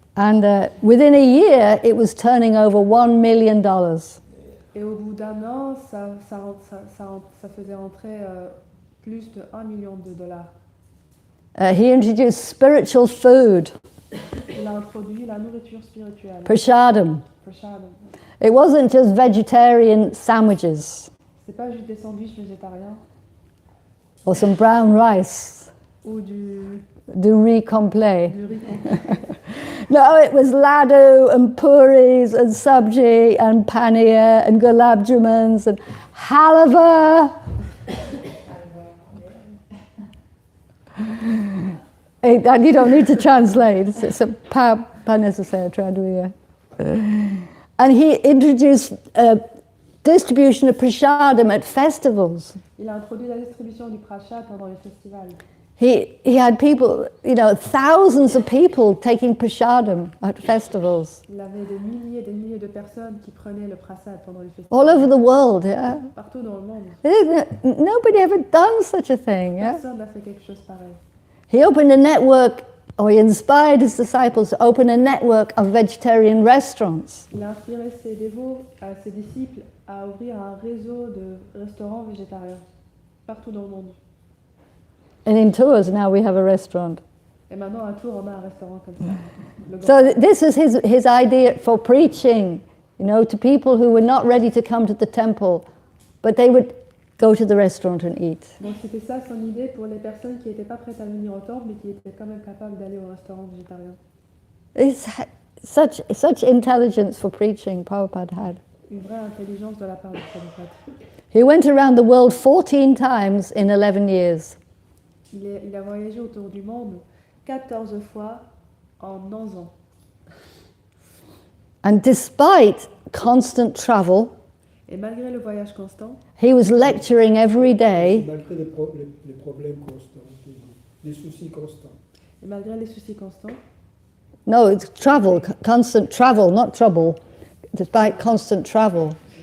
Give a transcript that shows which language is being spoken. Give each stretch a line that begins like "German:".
English: And within a year, it was turning over $1 million.
French: Et au bout d'un an, ça faisait entrer plus de $1 million.
English: He introduced spiritual food,
French: Il a introduit la nourriture spirituelle.
English: prashadam.
French: Prashadam.
English: It wasn't just vegetarian sandwiches
French: C'est pas juste des sandwichs végétariens
English: or some brown rice,
French: ou du riz complet. riz complet.
English: No, it was laddu and puris and sabji and paneer and gulab jamans and halava. That you don't need to translate. It's
French: pas nécessaire traduire.
English: And he introduced distribution of prashadam at festivals.
French: Il a introduit la distribution du prasad pendant les festivals.
English: He had people, thousands of people taking prashadam at festivals.
French: Il avait des milliers de personnes qui prenaient le prasad pendant les festivals.
English: All over the world, yeah.
French: Partout dans le monde.
English: Nobody ever done such a thing, yeah.
French: Personne n'a fait quelque chose pareil.
English: He opened a network, or he inspired his disciples to open a network of vegetarian restaurants.
French: Il a inspiré ses dévots, ses disciples, à ouvrir un réseau de restaurants végétariens partout dans le monde.
English: And in Tours now we have a restaurant.
French: Et maintenant à Tours, on a un restaurant comme ça. Le
English: So this is his idea for preaching, to people who were not ready to come to the temple, but they would go to the restaurant and eat.
French: Donc c'était ça son idée pour les personnes qui n'étaient pas prêtes à venir au temple, mais qui étaient quand même capables d'aller au restaurant végétarien.
English: It's such intelligence for preaching Prabhupada had.
French: Une vraie intelligence de la part de Prabhupada.
English: He went around the world 14 times in 11 years.
French: Il a voyagé autour du monde 14 fois en 11 ans.
English: And despite constant travel,
French: Et malgré le voyage constant,
English: he was lecturing every day.
French: Malgré les problèmes constants, les soucis constants. et malgré les soucis constants,
English: No, it's travel, constant travel, not trouble. Despite constant travel.